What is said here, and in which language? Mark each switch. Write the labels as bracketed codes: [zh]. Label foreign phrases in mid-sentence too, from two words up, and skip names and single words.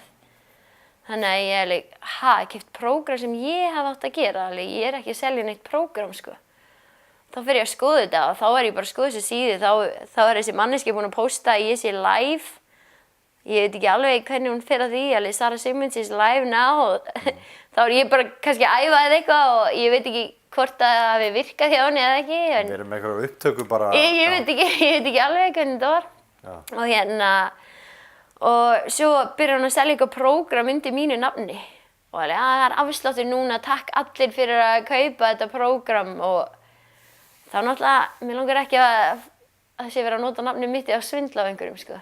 [is] Þannig að ég keypt prógram sem ég hafði átt að gera, ég er ekki að selja neitt prógram sko. Þá fer ég að skoða þetta og þá er ég bara að skoða þessu síðu, þá er þessi manneskja búin að posta að ég sé live. Ég veit ekki alveg hvernig hún fer að því, Sara Sigmunds [en] is live now [is] og þá er ég bara kannski að æfa eitthvað og ég veit ekki hvort það hafi virkað hjá henni eða ekki. Við erum með eitthvað upptöku bara. Ég veit ekki alveg hvernig þetta var. Já. Og svo byrjar hún að selja eitthvað prógram undir mínu nafni. Og það er afsláttur núna, takk allir fyrir að kaupa þetta prógram og þá náttúrulega, mér langar ekki að það sé verið að nota nafnið mitt á svindla á einhverjum, sko.